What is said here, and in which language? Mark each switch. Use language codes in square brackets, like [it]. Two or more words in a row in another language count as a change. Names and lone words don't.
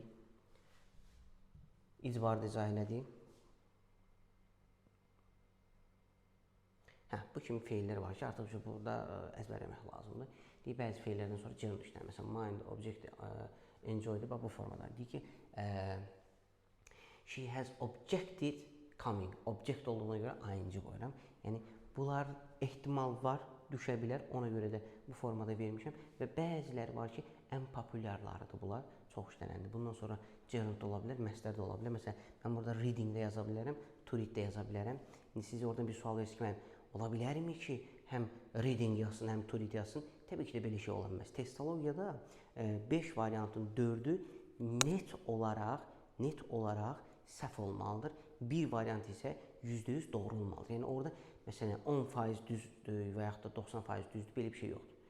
[az] İcbarı da izah elədik. Bu kimi feillər var ki, artıq burada əzbərləmək lazımdır. Deyək, bəzi feillərdən sonra gerund işlənir. Məsələn, mind, object, enjoy'dur. Bu formada. Deyək ki, [en] she has objected coming. [az] Object olduğuna görə ing qoyuram. Yəni, bunlar ehtimal var, düşə bilər. Ona görə də bu formada vermişəm. Və bəziləri var ki, ən populyarlarıdır bunlar. Çox işlənəndir. Bundan sonra gerund ola bilər, məsdər də ola bilər. Məsələn, mən burada reading də yaza bilərəm, [en] to read [az] də yaza bilərəm. İndi siz oradan bir sual verirsiniz ki, mən ola bilərmi ki, həm reading yazsın, həm [en] to read [az] yazsın? Təbii ki də belə şey ola bilməz. Testologiyada 5 variantın 4-ü net olaraq səhv olmalıdır. Bir variant isə %100 doğru olmalıdır. Yəni orada məsələn 10% düzdür və yaxud da 90% düzdür, belə bir şey yoxdur.